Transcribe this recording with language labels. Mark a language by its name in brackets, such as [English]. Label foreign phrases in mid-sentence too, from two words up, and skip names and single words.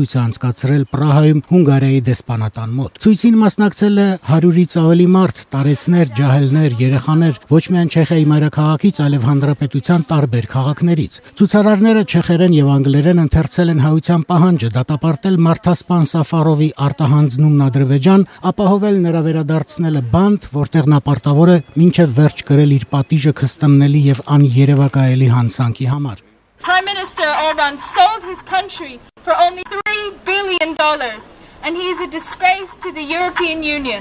[Armenian] է անցկացրել Պրահայում Հունգարիայի դեսպանատան մոտ։ Ցույցին մասնակցել է 100-ից ավելի մարդ, տարեցներ, ջահելներ, երեխաներ, ոչ միայն Չեխիայի մայրաքաղաքից, այլև հանրապետության տարբեր քաղաքներից։ Ցուցարարները չեխերեն եւ անգլերեն ընթերցել են հայության պահանջը դատապարտել մարդասպան Սաֆարովի արտահանձնումն Ադրբեջան, ապահովել նրա վերադարձնելը բանդ, որտեղ նա պարտավոր է մինչև վերջ կրել իր պատիժը քստմնելի եւ աներևակայելի հանցանքի համար։ [English] Prime Minister Orban sold his country for only $3 billion and he is a disgrace to the European Union.